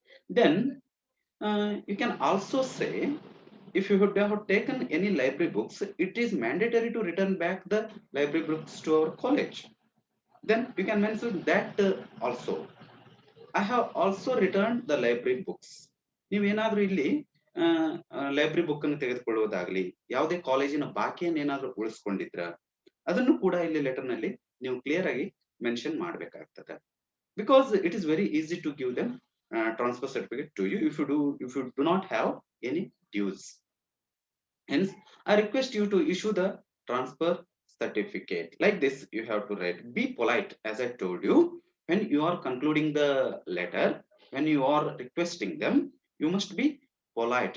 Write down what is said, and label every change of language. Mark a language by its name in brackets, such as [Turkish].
[English] Then you can also say, if you have taken any library books, it is mandatory to return back the library books to our college. Then you can mention that also. I have also returned the library books. [Kannada] ನೀವೇನಾದ್ರೂ ಇಲ್ಲಿ library book ಅನ್ನು ತೆಗೆದುಕೊಳ್ಳುವುದಾಗ್ಲಿ, ಯಾವುದೇ ಕಾಲೇಜಿನ ಬಾಕಿಯನ್ನು ಏನಾದ್ರೂ ಉಳಿಸ್ಕೊಂಡಿದ್ರ ಅದನ್ನು ಕೂಡ ಇಲ್ಲಿ ಲೆಟರ್ ನಲ್ಲಿ ನೀವು ಕ್ಲಿಯರ್ ಆಗಿ ಮೆನ್ಷನ್ ಮಾಡಬೇಕಾಗ್ತದೆ. [English] Because it is very easy to give them transfer certificate to you if you do not have any dues. Hence, I request you to issue the transfer certificate. Like this, you have to write. Be polite, as I told you. When you are concluding the letter, when you are requesting them, you must be polite.